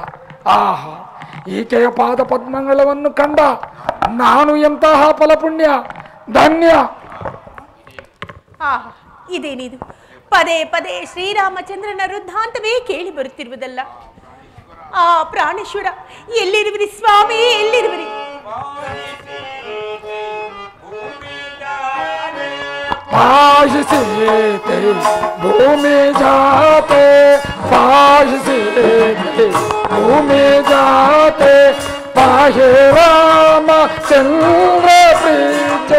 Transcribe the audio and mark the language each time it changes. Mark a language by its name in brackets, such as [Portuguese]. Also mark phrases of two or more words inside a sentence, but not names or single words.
[Kannada] ಆಹಾ, ಈಕೆಯ ಪಾದ ಪದ್ಮಗಳನ್ನು ಕಂಡ ನಾನು ಎಂತಹ ಫಲಪುಣ್ಯ ಧನ್ಯ. ಆಹಾ, ಇದೇನಿದು ಪದೇ ಪದೇ ಶ್ರೀರಾಮಚಂದ್ರನ ವೃದ್ಧಾಂತವೇ ಕೇಳಿ ಬರುತ್ತಿರುವುದಲ್ಲ. ಆ ಪ್ರಾಣೇಶ್ವರ, ಎಲ್ಲಿರುವಿರಿ ಸ್ವಾಮಿ, ಎಲ್ಲಿರುವಿರಿ? [Sanskrit] पाहि सीते भूमि जाते, पाहि सीते भूमि जाते, पाहि राम चंद्र प्रीचे,